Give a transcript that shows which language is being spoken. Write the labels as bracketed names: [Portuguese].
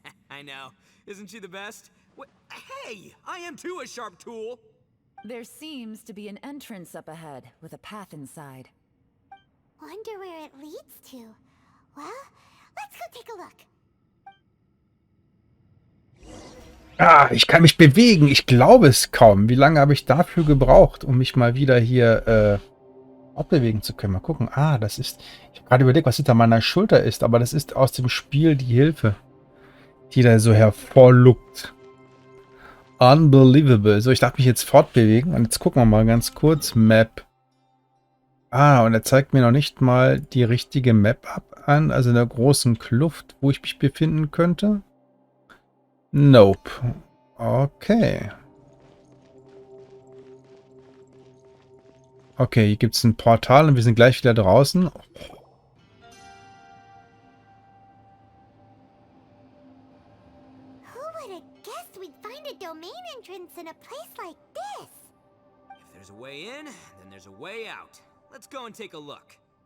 [English] I know. Isn't she the best? Hey, I am too a sharp tool. There seems to be an entrance up ahead, with a path inside. Wonder where it leads to. Well, Let's go take a look. [German] Ah, ich kann mich bewegen. Ich glaube es kaum. Wie lange habe ich dafür gebraucht, um mich mal wieder hier fortbewegen zu können? Mal gucken. Ah, das ist... Ich habe gerade überlegt, was hinter meiner Schulter ist, aber das ist aus dem Spiel die Hilfe, die da so hervorluckt. [English] Unbelievable. [German] So, ich darf mich jetzt fortbewegen. Und jetzt gucken wir mal ganz kurz. Map. Ah, und er zeigt mir noch nicht mal die richtige Map an. Also in der großen Kluft, wo ich mich befinden könnte. Nope. Okay. Okay, hier gibt es ein Portal und wir sind gleich wieder draußen. [English] Who would have guessed we'd find a domain entrance in a place like this? If there's a way in, then there's a way out. Let's go and take a look.